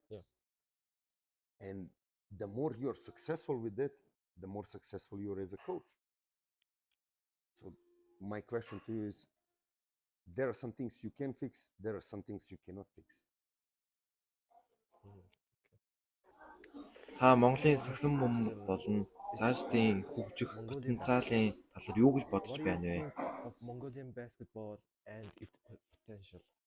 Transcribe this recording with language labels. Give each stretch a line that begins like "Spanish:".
English: Yeah. And the more you're successful with that, the more successful you're as a coach. So my question to you is there are some things you can fix, there are some things you cannot fix.
Mongolian: Та Монголын сагсан бөмбөг болон цаашдын хөгжих потенциалын талаар юу гэж бодож байна вэ?
English: Of Mongolian basketball and its potential.